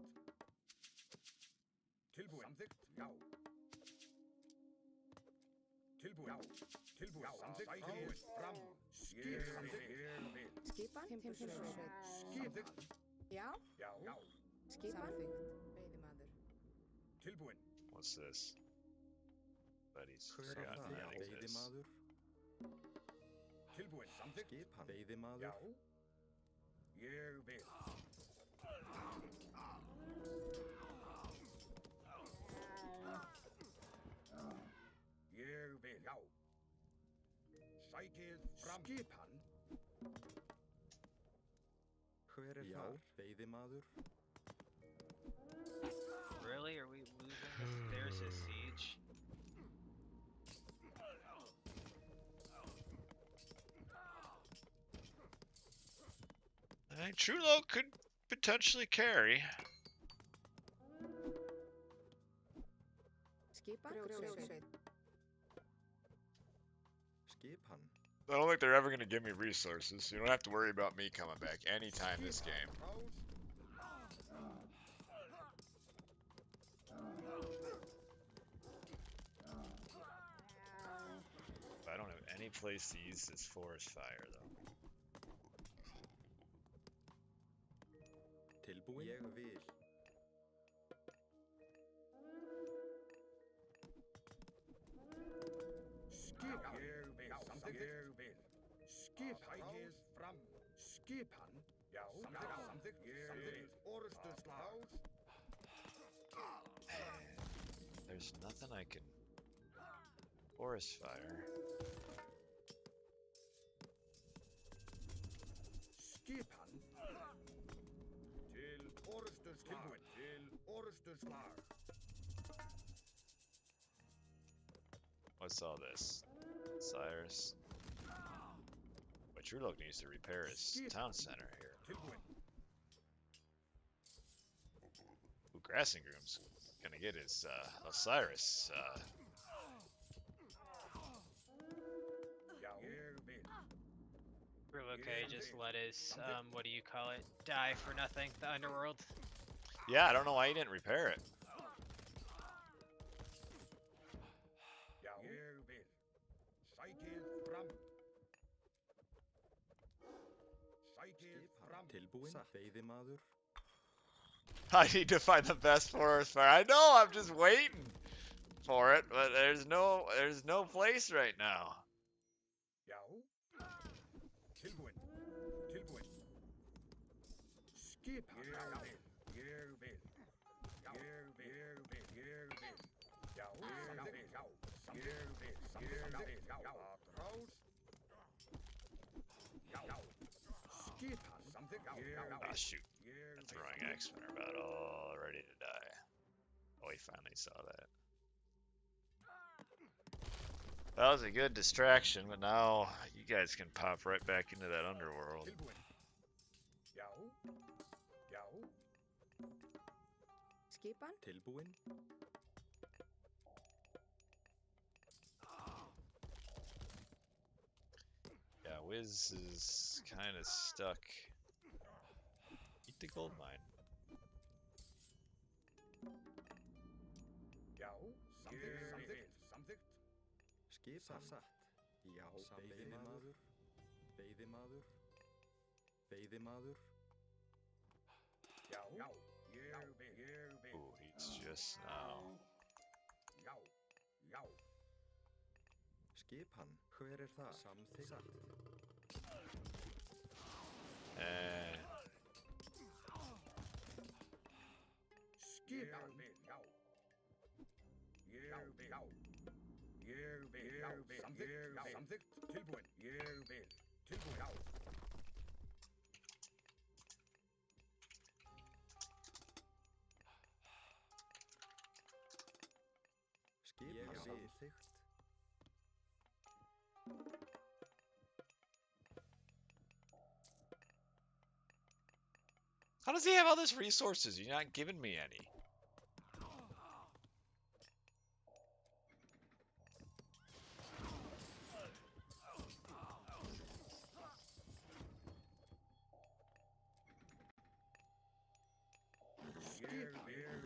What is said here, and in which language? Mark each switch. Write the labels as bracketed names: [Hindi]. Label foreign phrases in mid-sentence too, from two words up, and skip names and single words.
[Icelandic] Tilbúin. Samþykkt. Já. Tilbúin. Já. Tilbúin. Samþykkt. Tilbúin. Fram. Skipan. Ég vil. Skipan. Samþykkt. Já, Já. Já. skipan. Samþykkt, veiðimaður. Tilbúin. [English] What's this? Buddies. [Icelandic] Hver er [English] Forgotten [Icelandic] það? [English] that exists. [Icelandic] Veiðimaður. Tilbúin. Samþykkt. Skipan. Veiðimaður. Já. Ég vil. Ég vil. Já. Sækið fram. Skipan. Hver er þar? Veiðimaður. [English] Really? Are we losing this? There's a siege. I think Trulo could potentially carry. [Icelandic] Skipan. Grjótsveit. Skipan. [English] I don't think they're ever going to give me resources. You don't have to worry about me coming back anytime this game. I don't have any place to use this forest fire, though. [Icelandic] Tilbúin. Ég vil. Skipan. Ég vil. Samþykkt. Ég vil. Skipan. Sækið fram. Skipan. Já. Samþykkt. Ég vil. Orustuslag. [English] There's nothing I can forest fire. [Icelandic] Skipan. Til orustuslag. Tilbúin. Til orustuslag. [English] What's all this? Cyrus. But Trulo needs to repair his town center here. [Icelandic] Tilbúin. [English] Ooh, Grassing Groom's gonna get his Osiris. [Icelandic] Já. Ég vil. [English] We're okay, just let his, what do you call it, die for nothing, the underworld. Yeah, I don't know why he didn't repair it. [Icelandic] Já. Ég vil. Sækið fram. Sækið fram. Tilbúin. Veiðimaður. [English] I need to find the best forest fire. I know, I'm just waiting for it, but there's no place right now. [Icelandic] Já. Tilbúin. Tilbúin. Skipan. Ég vil. Ég vil. Ég vil. Ég vil. Ég vil. Já. Ég vil. Já. Ég vil. Ég vil. Já. Atrás. Já. Já. Skipan. Samþykkt. Ég [English] Ah, [Icelandic] vil. [English] shoot. [Icelandic] Ég [English] The [Icelandic] vil. [English] throwing axe men are about all ready to die. Oh, he finally saw that. That was a good distraction, but now you guys can pop right back into that underworld. [Icelandic] Tilbúin. Já. Já. Skipan. Tilbúin. [English] Yeah, Wiz is kind of stuck. Eat the gold mine. [Icelandic] Já. Samþykkt. Samþykkt. Skipan. Satt. Já. Veiðimaður. Veiðimaður. Veiðimaður. Já. Já. Ég vil. Ég vil. [English] Ooh, he's just now. [Icelandic] Já. Já. Skipan. Hver er það? Samþykkt. Satt. [English] And [Icelandic] Skipan. Já. Ég vil. Já. Ég vil. Já. Samþykkt. Já. Samþykkt. Tilbúin. Ég vil. Tilbúin. Já. Skipan. Samþykkt. [English] how does he have all these resources? You're not giving me any. [Icelandic] Ég vil.